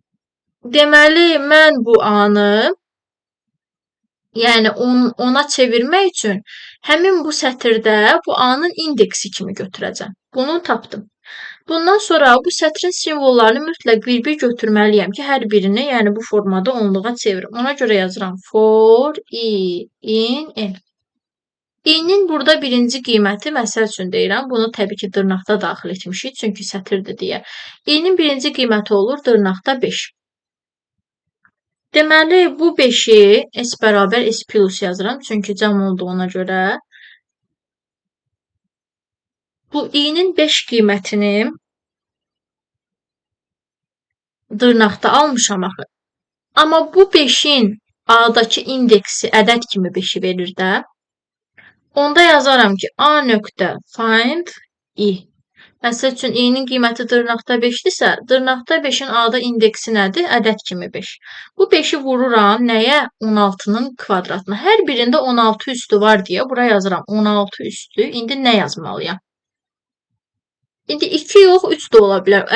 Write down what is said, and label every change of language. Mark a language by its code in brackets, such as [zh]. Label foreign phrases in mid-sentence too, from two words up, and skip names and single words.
[az] Deməli, mən bu A-nı Yəni ona çevirmək üçün həmin bu sətirdə bu A-nın indeksi kimi götürəcəm. Bunu tapdım. Bundan sonra bu sətrin simvollarını mütləq bir-bir götürməliyəm ki, hər birini, yəni bu formada onluğa çevirim. Ona görə yazıram [en] for i in n. [az] İ-nin burada birinci qiyməti, məsəl üçün deyirəm, bunu təbii ki, dırnaqda daxil etmişik, çünki sətirdir deyə. İ-nin birinci qiyməti olur dırnaqda 5. Deməli, bu 5-i s bərabər s plus yazıram, çünki cəm olduğuna görə. Bu i-nin 5 qiymətini dırnaqda almışam axı. Amma bu 5-in A-dakı indeksi ədəd kimi 5-i verir də. Onda yazaram ki, A nöqtə find i. Məsəl üçün, i-nin qiyməti dırnaqda 5-dirsə, dırnaqda 5-in A-da indeksi nədir? Ədəd kimi 5. Bu 5-i vururam nəyə? 16-nın kvadratına. Hər birində 16 üstü var deyə bura yazıram. 16 üstü. İndi nə yazmalıyam? İndi 2 yox, 3 də ola bilər.